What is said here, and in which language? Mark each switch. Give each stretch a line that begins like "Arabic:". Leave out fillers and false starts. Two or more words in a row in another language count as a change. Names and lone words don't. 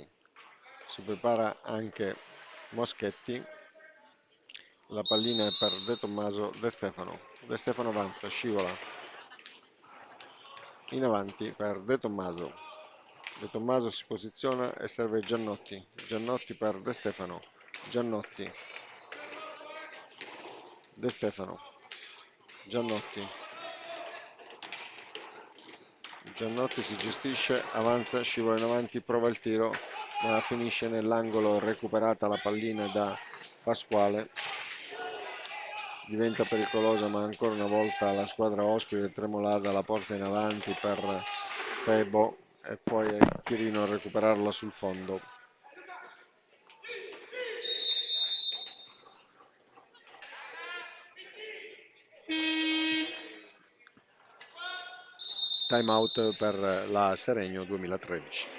Italian: Si prepara anche Moschetti. La pallina è per De Tommaso, De Stefano. De Stefano avanza, scivola in avanti per De Tommaso. De Tommaso si posiziona e serve Giannotti. Giannotti per De Stefano. Giannotti. De Stefano. Giannotti. Giannotti si gestisce, avanza, scivola in avanti, prova il tiro, ma finisce nell'angolo, recuperata la pallina da Pasquale. Diventa pericolosa, ma ancora una volta la squadra ospite Tremolada la porta in avanti per Febo e poi è Chirino a recuperarla sul fondo. Time out per la Seregno 2013.